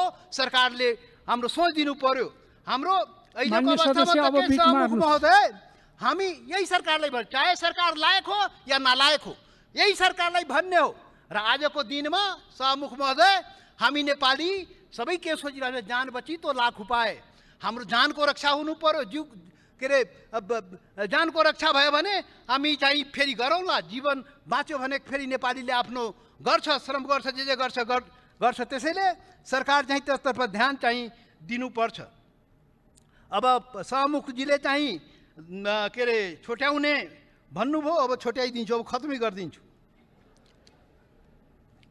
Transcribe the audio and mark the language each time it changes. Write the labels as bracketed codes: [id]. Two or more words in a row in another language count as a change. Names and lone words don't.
[ne] सरकारले हाम्रो सोच दिनु पर्यो। हाम्रो अहिलेको अवस्थामा के छ महोदय, हामी यही सरकारलाई भन्छ, चाहे सरकार लायक हो या नालायक हो, यही सरकारलाई भन्ने हो। र आजको दिनमा शाहमुख महोदय, हामी नेपाली सबै के सोचिरहेको [hi] जान बची तो लाख उपाय। [ne] हाम्रो जानको रक्षा हुनु पर्यो। जानको रक्षा भयो भने हामी चाहिँ फेरि गरौँला। जीवन बाँच्यो भने फेरि नेपालीले आफ्नो गर्छ, श्रम गर्छ, जे गर्छ। त्यसैले सरकार चाहिँ त्यसतर्फ ध्यान चाहिँ दिनुपर्छ। अब शाहमुखजीले चाहिँ छोट्याउने भन्नुभयो, अब छोट्याइदिन्छु, अब खत्मै गरिदिन्छु।